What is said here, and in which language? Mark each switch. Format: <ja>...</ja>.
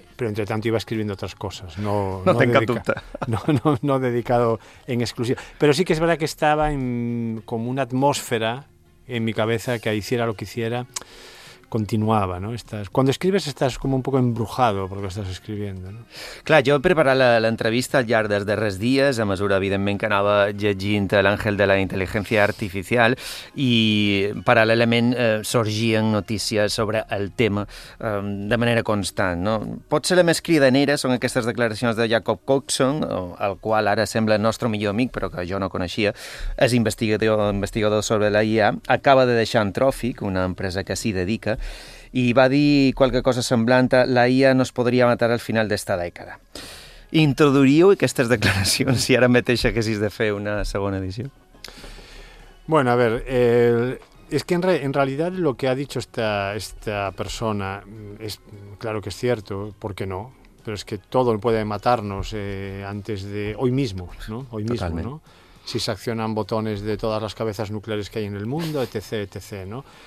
<es>Pero entre tanto iba escribiendo otras cosas. No tenga dubte. No dedicado en exclusiva. Pero sí que es verdad que estaba en como una atmósfera en mi cabeza que hiciera lo que hiciera, continuaba, ¿no? Estás, cuando escribes estás como un poco embrujado por lo que estás escribiendo, ¿no?</es> <ca>Clar, jo he preparat l'entrevista al llarg dels darrers dies, a mesura, evidentment, que anava llegint L'Àngel de la Intel·ligència Artificial i, paral·lelament, sorgien notícies sobre el tema de manera constant, no? Potser la més cridanera són aquestes declaracions de Jacob Coxon, el qual ara sembla nostre millor amic, però que jo no coneixia, és investigador sobre la IA, acaba de deixar Anthropic, una empresa que s'hi dedica, i va dir qualque cosa semblant a la IA no es podria matar al final d'esta dècada. Introduiríeu aquestes declaracions si ara mateix haguessis de fer una segona edició?</ca> <es>Bueno, a ver, es que en realidad lo que ha dicho esta persona es claro que es cierto, ¿por qué no? Pero es que todo puede matarnos antes de hoy mismo, ¿no? Hoy mismo, totalmente, ¿no? Si se accionan botones de todas las cabezas nucleares que hay en el mundo, etc., etc., ¿no?</es>